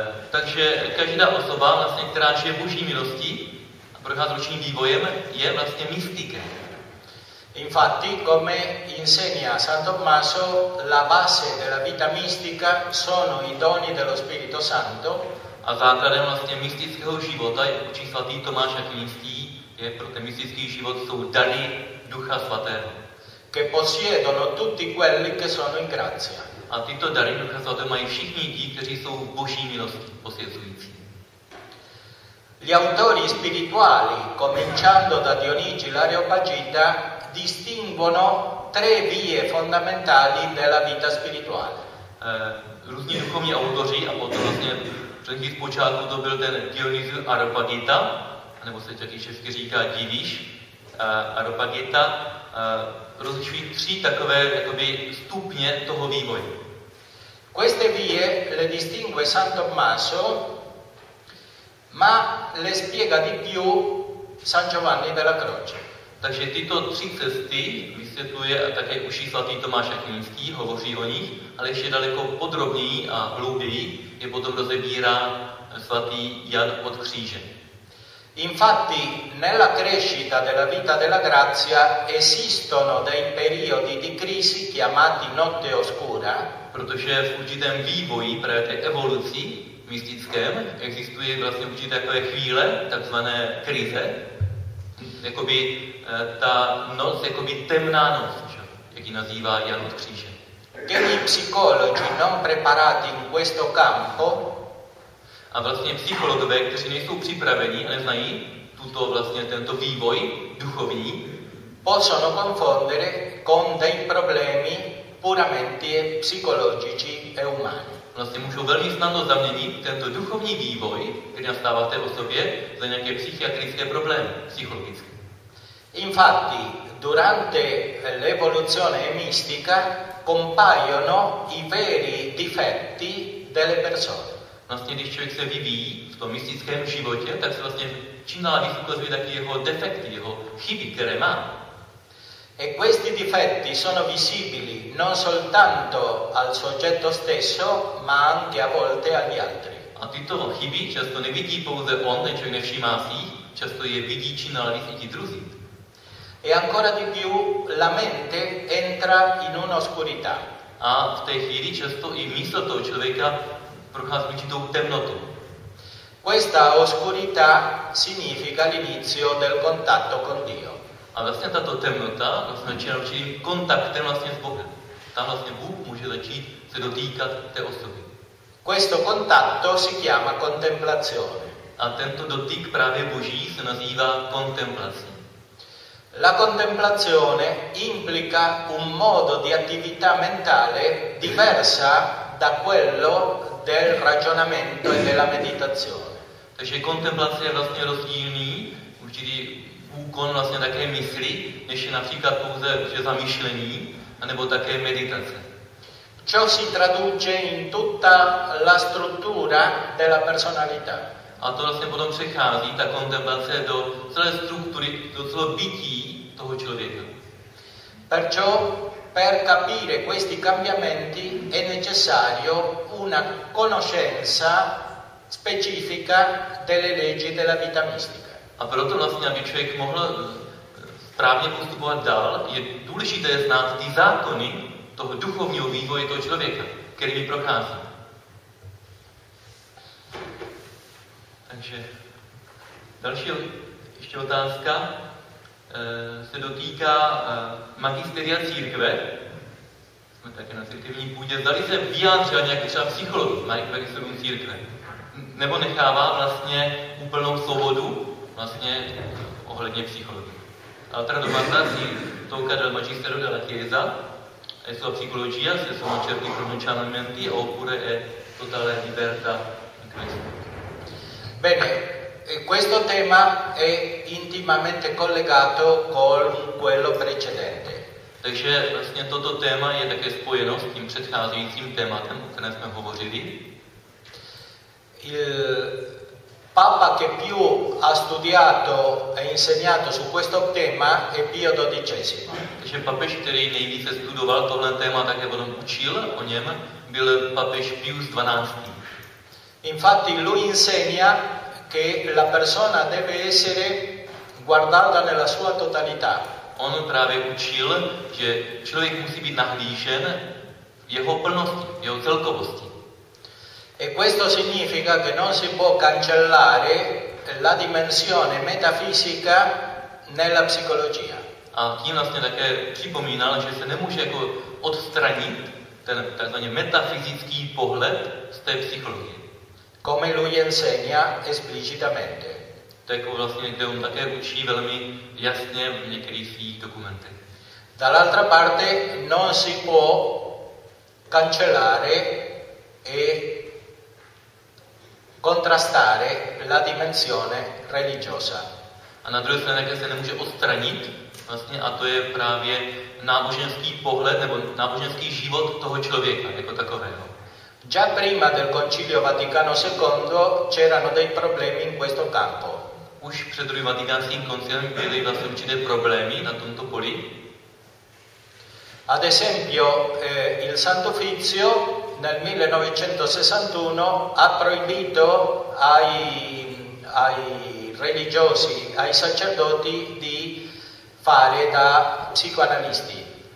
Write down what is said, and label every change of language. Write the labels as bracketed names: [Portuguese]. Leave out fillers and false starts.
[Czech] Takže každá osoba, vlastně, která žije Boží milostí a prochází ročním vývojem, je vlastně mystikem. [Italian] Infatti, come insegna San Tommaso, la base della vita mistica sono i doni dello Spirito Santo. [Czech] A základem vlastně mystického života, učí svatý Tomáš Akvinský, je pro ten mystický život jsou dary Ducha Svatého. [Italian] Che possiedono tutti quelli che sono in grazia. [Czech] A tyto dary Ducha Svatého mají všichni ti, kteří jsou v Boží milosti posvěcující. [Italian] Gli autori spirituali, cominciando da Dionigi l'Areopagita, distinguono tre vie fondamentali della vita spirituale. [Czech] Různí duchovní autoři, a potom vlastně předtím zpočátku to byl ten Dionigi Areopagita, nebo se taky česky říká Diviš, Areopagita, rozlišují tři takové jakoby, stupně toho vývoje. [Italian] Queste vie le distingue San Tommaso, ma le spiega di più San Giovanni della Croce. [Czech] Takže tyto tři cesty vysvětluje a také uší svatý Tomáš Akvinský, hovoří o nich, ale ještě daleko podrobněji a hlouběji je potom rozebírá svatý Jan od kříže. [Italian] Infatti, nella crescita della vita della grazia esistono dei periodi di crisi chiamati notte oscura. [Czech] Protože v určitém vývoji, právě té evoluci mystickém, existuje vlastně určité takové chvíle, takzvané krize. Jakoby ta noc, jakoby temná noc, že? Jak ji nazývá Jan od kříže. [Italian] Quindi psicologi non preparati in questo campo. [Czech] A vlastně psychologové, kteří nejsou připraveni a neznají tuto vlastně tento vývoj duchovní, [Italian] possono confondere con dei problemi puramente psicologici e umani. [Czech] Vlastně můžou velmi snadno zaměnit tento duchovní vývoj, který nastává v té osobě, za nějaké psychiatrické problémy, psychologické. [Italian] Infatti, durante l'evoluzione mistica compaiono i veri difetti delle persone. [Czech] Vlastně, když člověk se vyvíjí v tom mystickém životě, tak se vlastně čím dál víc ukazuje taky jeho defekty, jeho chyby, které má. [Italian] E questi difetti sono visibili non soltanto al soggetto stesso, ma anche a volte agli altri. [Czech] A tyto chyby často nevidí pouze on, ten člověk nevšímá si, často je vidí čím dál víc i ti druzí. [Italian] E ancora di più la mente entra in un'oscurità. [Czech] A v té chvíli často i mysl toho člověka prochází určitou temnotu. [Italian] Questa oscurità significa l'inizio del contatto con Dio. [Czech] A vlastně tato temnota označuje určitým kontaktem vlastně s Bohem. Tam vlastně Bůh může začít se dotýkat té osoby. [Italian] Questo contatto si chiama contemplazione. [Czech] A tento dotyk právě Boží se nazývá kontemplací. [Italian] La contemplazione implica un modo di attività mentale diversa da quello del ragionamento e della meditazione. [Czech] Takže kontemplace je vlastně rozdílný, určitý úkon vlastně také mysli, než je například pouze zamýšlení, anebo také meditace. [Italian] Ciò si traduce in tutta la struttura della personalità. [Czech] A to vlastně potom přechází, ta kontemplace, do celé struktury, do celého bytí toho člověka. [Italian] Perciò, per capire questi cambiamenti è necessario una conoscenza specifica delle leggi della vita mistica. [Czech] A proto vlastně, aby člověk mohl správně postupovat dál, je důležité znát ty zákony toho duchovního vývoje toho člověka, kterými prochází. Takže další ještě otázka se dotýká magisteria církve. Jsme také na církevní půdě. Zdali se vyjádřil nějaký třeba psycholog z magisterium církve? Nebo nechává vlastně úplnou svobodu vlastně ohledně psychologie? [Italian] Altra do Magnazi, Tolka del Magistero della Chiesa, è sua psicologia, se sono certi pronunciamenti, oppure è totale libertà in questo. Bene, questo tema è intimamente collegato con quello precedente. [Czech] Takže vlastně toto téma je také spojeno s tím předcházejícím tématem, o kterém jsme hovořili. [Italian] Il Papa che più ha studiato e insegnato su questo tema è Pio XII. [Czech] Takže papež, který nejvíce studoval tohle téma, také potom učil o něm, byl papež Pius XII. [Italian] Infatti lui insegna che la persona deve essere guardata nella sua totalità. [Czech] On právě učil, že člověk musí být nahlížen v jeho plnosti, v jeho celkovosti. [Italian] E questo significa che non si può cancellare la dimensione metafisica nella psicologia. [Czech] A tím vlastně také připomínal, že se nemůže jako odstranit ten takzvaně metafyzický pohled z té psychologie. [Italian] Come lui insegna esplicitamente. [Czech] To jako vlastně, kde on také učí velmi jasně v některých svých dokumentech. [Italian] Dall'altra parte non si può cancellare e contrastare la dimensione religiosa. [Czech] A na druhé straně se nemůže odstranit, vlastně, a to je právě náboženský pohled nebo náboženský život toho člověka jako takového. [Italian] Già prima del Concilio Vaticano II c'erano dei problemi in questo campo. [Czech] Už před druhým vatikánským koncilem byly vlastně určité problémy na tomto poli. [Italian] Ad esempio, il Santo Ufficio nel 1961 ha proibito ai religiosi, ai sacerdoti di fare da psicoanalisti.